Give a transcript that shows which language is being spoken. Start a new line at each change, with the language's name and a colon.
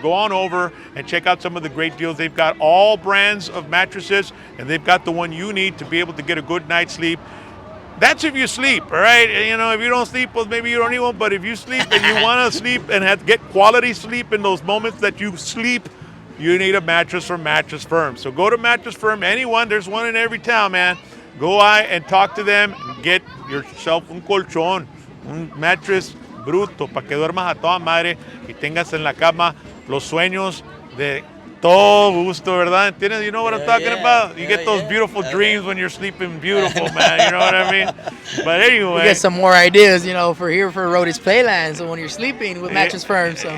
English: Go on over and check out some of the great deals. They've got all brands of mattresses, and they've got the one you need to be able to get a good night's sleep. That's if you sleep, all right? If you don't sleep, well, maybe you don't need one. But if you sleep and you want to sleep and get quality sleep in those moments that you sleep, you need a mattress from Mattress Firm. So go to Mattress Firm, anyone. There's one in every town, man. Go out and talk to them.
Spanish: Get yourself un colchón, un mattress bruto, para que duermas a toda madre y tengas en la cama los sueños de todo gusto, ¿verdad? ¿Entiendes?
English: You know what I'm talking about? You get those beautiful dreams when you're sleeping beautiful, man. You know what I mean? But anyway. We get some more ideas, for Rodee's Playland. So when you're sleeping with Mattress Firm, so.